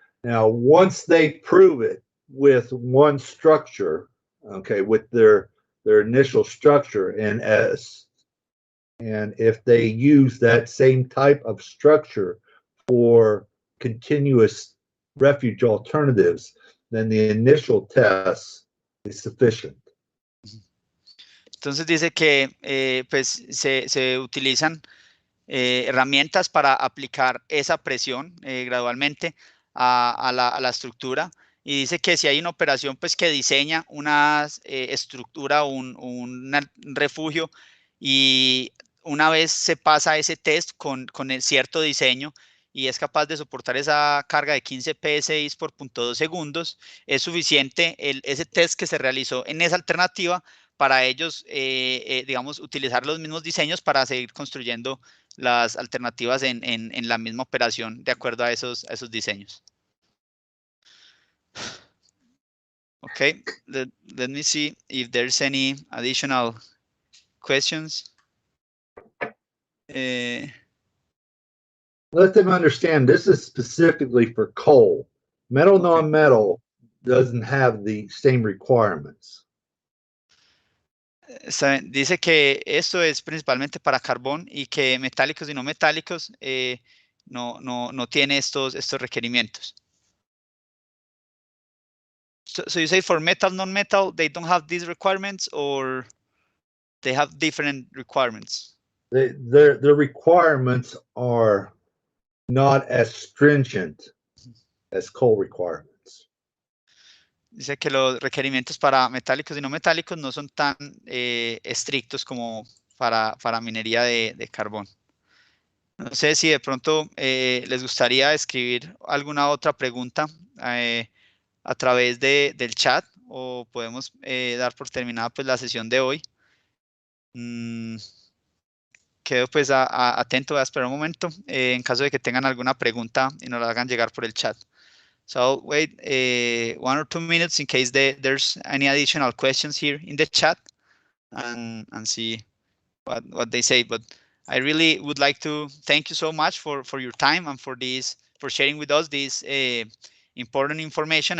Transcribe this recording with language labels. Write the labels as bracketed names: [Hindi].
[English] Now, once they prove it with one structure, okay, with their initial structure, and if they use that same type of structure for continuous refuge alternatives, then the initial test is sufficient. [Spanish] Entonces dice que pues se utilizan herramientas para aplicar esa presión gradualmente a la estructura, y dice que si hay una operación pues que diseña una estructura, un refugio, y una vez se pasa ese test con el cierto diseño y es capaz de soportar esa carga de 15 psi por 0.2 segundos, es suficiente ese test que se realizó en esa alternativa para ellos, digamos, utilizar los mismos diseños para seguir construyendo las alternativas en la misma operación de acuerdo a esos diseños. [English] Okay, let me see if there's any additional questions. Let them understand this is specifically for coal. Metal non-metal doesn't have the same requirements. [Spanish] Dice que esto es principalmente para carbón y que metálicos y no metálicos no tiene estos requerimientos. [English] So you say for metal, non-metal, they don't have these requirements, or they have different requirements? Their requirements are not as stringent as coal requirements. [Spanish] Dice que los requerimientos para metálicos y no metálicos no son tan estrictos como para minería de carbón. No sé si de pronto les gustaría escribir alguna otra pregunta a través del chat, o podemos dar por terminada pues la sesión de hoy. Quedo pues atento, voy a esperar un momento en caso de que tengan alguna pregunta y nos la hagan llegar por el chat. [English] So I'll wait 1 or 2 minutes in case there's any additional questions here in the chat, and see what they say. But I really would like to thank you so much for your time and for sharing with us this important information.